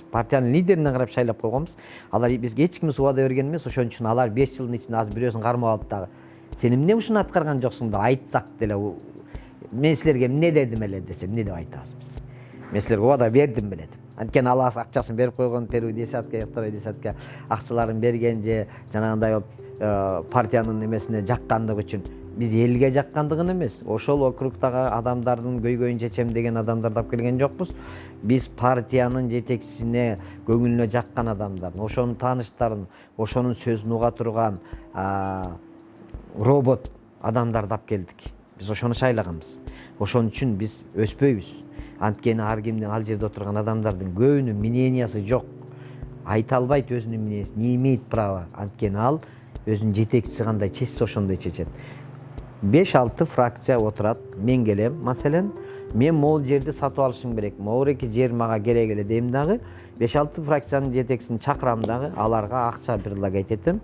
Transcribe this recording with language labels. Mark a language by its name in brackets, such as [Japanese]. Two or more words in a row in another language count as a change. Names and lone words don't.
[Kyrgyz] Партиянын лидерине карап шайлап койгонбуз. Алар бизге эч ким убада берген эмес, ошон үчүн алар 5 жылдын ичинде азыр бирөөсүн кармап алып дагы сен эмне ушуну аткарган жоксуң деп айтсак деле, мен силерге эмне дедим эле десе, эмне деп айтабыз биз? Мен силерге убада бердим беле деп. Анткени ал акчасын берип койгон, [Russian] первый десятка, второй десятка [Kyrgyz] акчаларын берген же жанагындай болуп партиянын эмесине жаккандыгы үчүн. Биз элге жаккандыгын эмес, ошол округдагы адамдардын көйгөйүн чечем деген адамдарды алып келген жокпуз. Биз партиянын жетекчисине көңүлүнө жаккан адамдардын, ошонун тааныштарын, ошонун сөзүн уга турган робот адамдарды алып келдик. Биз ошону шайлаганбыз. Ошон үчүн биз өспөйбүз. Анткени ар кимдин ал жерде отурган адамдардын көбүнүн мнениясы жок. Айта албайт өзүнүн мнениясын, [Russian] не имеет права. [Kyrgyz] Анткени ал өзүнүн жетекчиси кандай чечсе ошондой чечет. 5-6 фракция отурат, мен келем, маселен, мен могул жерди сатып алышым керек, могуреки жер мага керек эле дейм дагы, 5-6 фракциянын жетекчисин чакырам дагы, аларга акча предлагать этем.